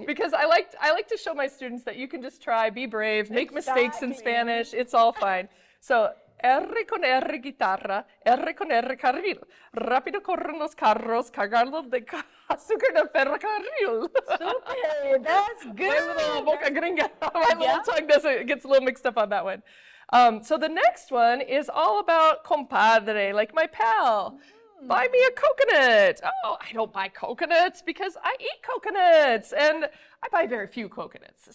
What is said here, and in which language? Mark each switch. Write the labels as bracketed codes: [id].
[en] Because I like to show my students that you can just try, be brave, make mistakes in Spanish. It's all fine. [es] So, R con R guitarra, R con R carril. Rápido corren los carros cargados de azúcar del ferrocarril. [en] Super, that's good. My little [es] boca gringa, [en] my little tongue gets a little mixed up on that one. So the next one is all about compadre, like my pal. Buy me a coconut. Oh, I don't buy coconuts because I eat coconuts and I buy very few coconuts.